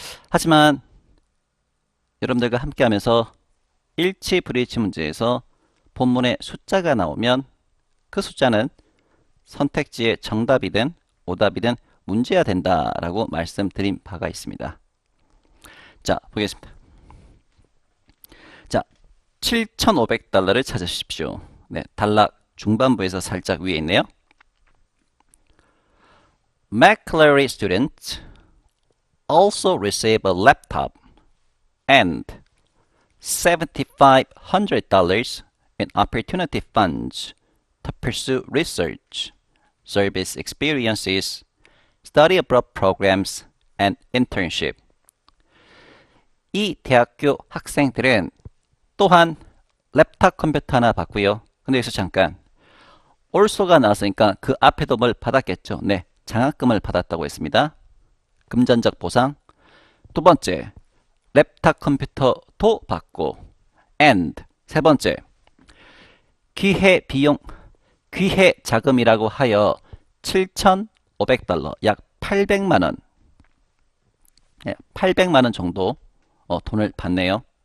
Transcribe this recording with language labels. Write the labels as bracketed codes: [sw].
[ko] 하지만 여러분들과 함께 하면서 일치 불일치 문제에서 본문에 숫자가 나오면 그 숫자는 선택지의 정답이든 오답이든 문제야 된다라고 말씀드린 바가 있습니다. 자, 보겠습니다. 자, $7,500를 찾으십시오. 네, 단락 중반부에서 살짝 위에 있네요. [en] McClary students also receive a laptop and $7,500 in opportunity funds to pursue research, service experiences, study abroad programs, and internship. [ko] 이 대학교 학생들은 또한 랩탑 컴퓨터 하나 받고요. 근데 여기서 잠깐 also가 나왔으니까 그 앞에도 뭘 받았겠죠. 네, 장학금을 받았다고 했습니다. 금전적 보상. 두 번째, 랩탑 컴퓨터도 받고 and 세 번째, 기회 비용, 기회 자금이라고 하여 7,500달러, 약 800만 원, 800만 원 정도 돈을 받네요.